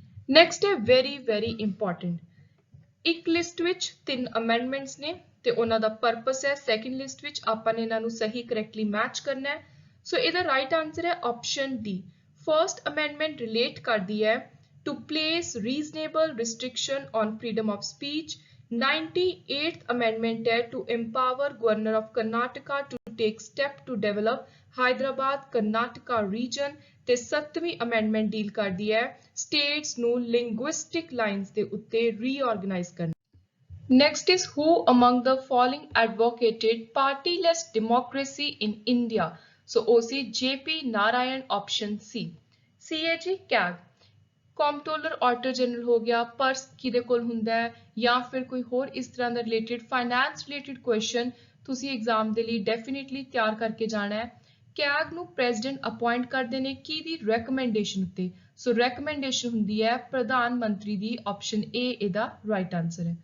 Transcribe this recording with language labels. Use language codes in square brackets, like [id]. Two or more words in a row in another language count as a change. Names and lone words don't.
[pa] ਨੈਕਸਟ ਹੈ [en] very important, [pa] ਇੱਕ ਲਿਸਟ ਵਿੱਚ 3 ਅਮੈਂਡਮੈਂਟਸ ਨੇ ਤੇ ਉਹਨਾਂ ਦਾ ਪਰਪਸ ਹੈ [en] second list [pa] ਵਿੱਚ ਆਪਾਂ ਨੇ ਇਹਨਾਂ ਨੂੰ ਸਹੀ [en] correctly match [pa] ਕਰਨਾ ਹੈ। ਸੋ ਇਹਦਾ [en] right answer [pa] ਹੈ [en] option D. first amendment relate [pa] ਕਰਦੀ ਹੈ [en] to place reasonable restriction on freedom of speech. 98th amendment ਹੈ ਟੂ empower governor of Karnataka to take step to develop Hyderabad Karnataka region [pa] ਤੇ 7ਵੀਂ ਅਮੈਂਡਮੈਂਟ ਡੀਲ ਕਰਦੀ ਹੈ ਸਟੇਟਸ ਨੂੰ ਲਿੰਗੁਇਸਟਿਕ ਲਾਈਨਸ ਦੇ ਉੱਤੇ ਰੀਆਰਗੇਨਾਈਜ਼ ਕਰਨਾ। [en] Next is who among the following advocated partyless democracy in India? So OC JP Narayan option C. [pa] CAG CAG [en] Comptroller Auditor General [pa] ਹੋ ਗਿਆ, ਪਰਸ ਕਿਹਦੇ ਕੋਲ ਹੁੰਦਾ ਹੈ ਜਾਂ ਫਿਰ ਕੋਈ ਹੋਰ ਇਸ ਤਰ੍ਹਾਂ ਦਾ [en] related finance related question [pa] ਤੁਸੀਂ ਐਗਜ਼ਾਮ ਦੇ ਲਈ ਡੈਫੀਨਿਟਲੀ ਤਿਆਰ ਕਰਕੇ ਜਾਣਾ ਹੈ। ਕੈਗ ਨੂੰ [en] President appoint [pa] ਕਰਦੇ ਨੇ ਕਿਹਦੀ ਰეკਮੈਂਡੇਸ਼ਨ ਉੱਤੇ? ਸੋ ਰეკਮੈਂਡੇਸ਼ਨ ਹੁੰਦੀ ਹੈ ਪ੍ਰਧਾਨ ਮੰਤਰੀ ਦੀ, [en] option A [pa] ਇਹਦਾ [en] right answer [pa] ਹੈ।